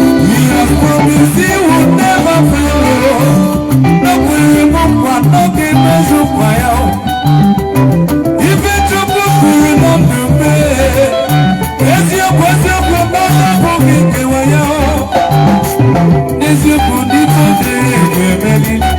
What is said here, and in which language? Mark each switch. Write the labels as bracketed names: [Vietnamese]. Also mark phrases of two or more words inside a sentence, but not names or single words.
[English] He has promised he will never fail you. [Igbo] No kwere m nkwa, no ga-emezu nkwa ya. Ife Chukwu kwuru na ndụ m, eziokwu, eziokwu, mmadụ abụghị nkewa ya. N'eziokwu, ndị ike dịrị ga-emeli.